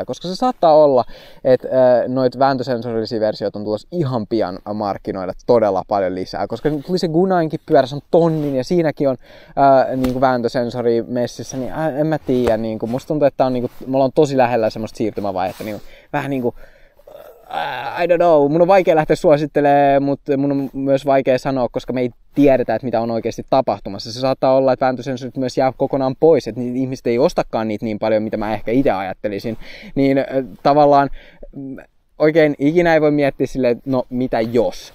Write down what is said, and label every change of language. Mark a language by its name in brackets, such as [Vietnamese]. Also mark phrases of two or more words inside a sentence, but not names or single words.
[Finnish] Koska se saattaa olla, että noita vääntösensorillisia versioita on tulossa ihan pian markkinoida todella paljon lisää. Koska tuli se Gunainkin pyörä, se on tonnin ja siinäkin on niinku vääntösensori messissä, niin en mä tiedä. Niinku, musta tuntuu, että niinku, me ollaan tosi lähellä semmoista siirtymävaihetta. Niinku, vähän niinku [English] I don't know, [Finnish] mun on vaikea lähteä suosittelemaan, mutta mun on myös vaikea sanoa, koska me ei tiedetä, että mitä on oikeasti tapahtumassa. Se saattaa olla, että vääntösensorit myös jää kokonaan pois, että ihmiset ei ostakaan niitä niin paljon, mitä mä ehkä itse ajattelisin. Niin tavallaan oikein ikinä ei voi miettiä silleen, että no mitä jos.